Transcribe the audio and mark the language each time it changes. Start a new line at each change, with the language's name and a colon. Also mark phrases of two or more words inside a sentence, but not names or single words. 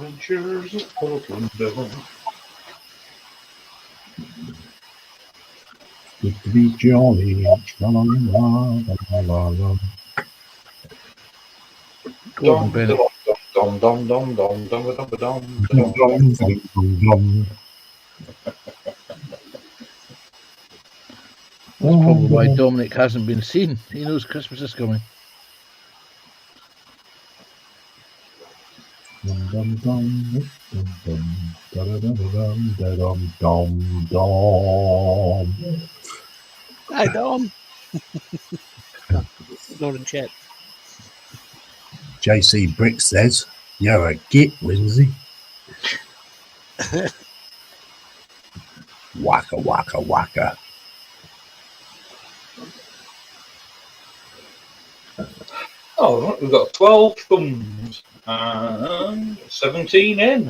English: Adventures of Portland. Good to be jolly. Tra-la-la-la-la-la-la. Go on, Bennett. Dom dom dom dom dom dom dom dom Dum, dom. dum, dum, dum. That's probably why Dominic hasn't been seen. He knows Christmas is coming. Dum, dum, dum, dum, dum, da-da-da-da-dum, da-dum, dum, dum. Hey, Dom. Not in chat. JC Brick says, "You're a git, Winsy." Waka waka waka. Oh, we've got 12 thumbs and 17 in.